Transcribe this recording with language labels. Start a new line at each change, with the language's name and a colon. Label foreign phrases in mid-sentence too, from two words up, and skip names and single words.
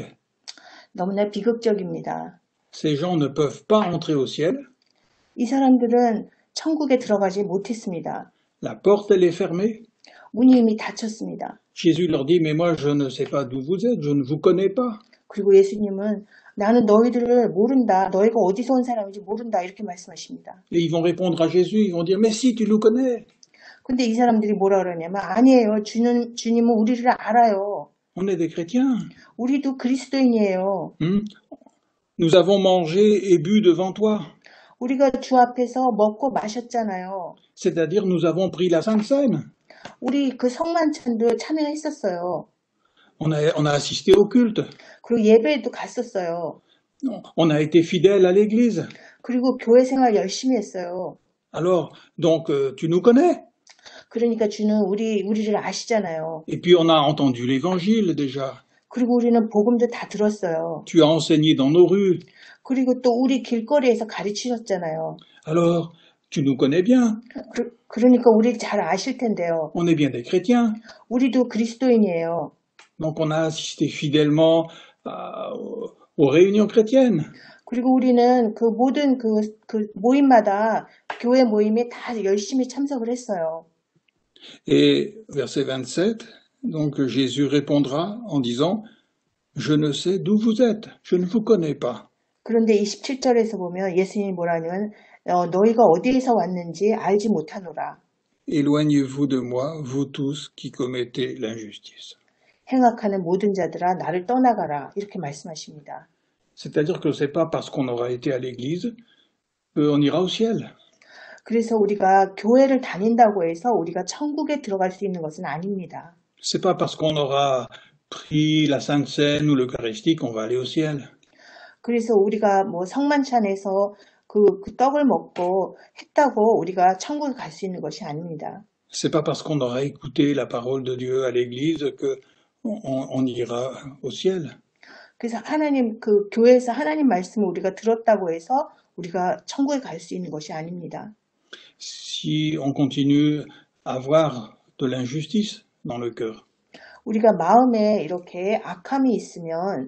Korean: 너무나 비극적입니다.
French: Ces gens ne peuvent pas entrer au ciel.
Korean: 이 사람들은 천국에 들어가지 못했습니다.
French: La porte, elle est fermée.
Korean: 문이 이미 닫혔습니다.
French: Jésus leur dit, mais moi, je ne sais pas d'où vous êtes, je ne vous connais pas.
Korean: 그리고 예수님은 나는 너희들을 모른다. 너희가 어디서 온 사람인지 모른다. 이렇게 말씀하십니다.
French: Et ils vont répondre à Jésus, ils vont dire, mais si, tu nous connais.
Korean: 근데 이 사람들이 뭐라 그러냐면 아니에요. 주님은 우리를 알아요.
French: On est des chrétiens.
Korean: 우리도 그리스도인이에요.
French: Nous avons mangé et bu devant toi.
Korean: 우리가 주 앞에서 먹고 마셨잖아요.
French: C'est-à-dire, nous avons pris la Sainte Seine.
Korean: 우리 그 성만찬도 참여했었어요.
French: On a assisté au culte.
Korean: 그리고 예배에도 갔었어요.
French: On a été fidèles à l'église.
Korean: 그리고 교회 생활 열심히 했어요.
French: Alors, donc, tu nous connais.
Korean: 그러니까 주는 우리를 아시잖아요.
French: Et puis, on a entendu l'évangile déjà.
Korean: 그리고 우리는 복음도 다 들었어요.
French: Tu as enseigné dans nos rues.
Korean: 그리고 또 우리 길거리에서 가르치셨잖아요.
French: Alors, tu nous connais bien.
Korean: 그러니까 우리 잘 아실 텐데요.
French: On est bien des chrétiens.
Korean: 우리도 그리스도인이에요.
French: Donc, on a assisté fidèlement aux réunions chrétiennes.
Korean: 그리고 우리는 그 모든 그 모임마다 교회 모임에 다 열심히 참석을 했어요.
French: Et verset 27, donc Jésus répondra en disant, je ne sais d'où vous êtes, je ne vous connais pas.
Korean: 그런데 27절에서 보면 예수님이 뭐라냐면 너희가 어디에서 왔는지 알지 못하노라.
French: Éloignez-vous de moi, vous tous qui commettez l'injustice.
Korean: 행악하는 모든 자들아 나를 떠나가라. 이렇게 말씀하십니다.
French: C'est-à-dire que c'est pas parce qu'on aura été à l'église qu'on ira au ciel.
Korean: 그래서 우리가 교회를 다닌다고 해서 우리가 천국에 들어갈 수 있는 것은 아닙니다.
French: C'est pas parce qu'on aura pris la Sainte Seine ou l'Eucharistie qu'on va aller au ciel.
Korean: 그래서 우리가 뭐 성만찬에서 그 떡을 먹고 했다고 우리가 천국에 갈 수 있는 것이 아닙니다.
French: C'est pas parce qu'on aura écouté la parole de Dieu à l'église qu'on ira au ciel.
Korean: 그래서 그 교회에서 하나님 말씀을 우리가 들었다고 해서 우리가 천국에 갈 수 있는 것이 아닙니다.
French: Si on continue à avoir de l'injustice dans le cœur.
Korean: 우리가 마음에 이렇게 악함이 있으면